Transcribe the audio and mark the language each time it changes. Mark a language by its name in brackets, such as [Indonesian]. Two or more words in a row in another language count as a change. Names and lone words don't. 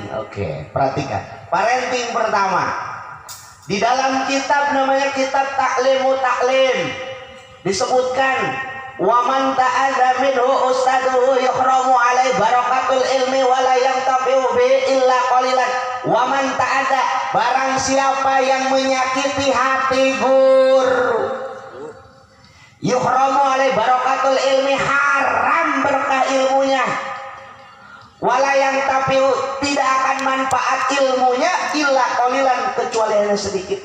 [Indonesian] Oke, perhatikan. Parenting pertama. Di dalam kitab namanya kitab Ta'limu Ta'lim disebutkan [Arabic] ومن تأذى منه أستاذه يحرم عليه بركة العلم ولا ينتفع به إلا قليلا. ومن تأذى, [Indonesian] barang siapa yang menyakiti hati guru, [Arabic] يحرم عليه بركة العلم, [Indonesian] haram berkah ilmunya, wala yang tapi tidak akan manfaat ilmunya [Arabic] إلا قليلا, [Indonesian] kecuali hanya sedikit.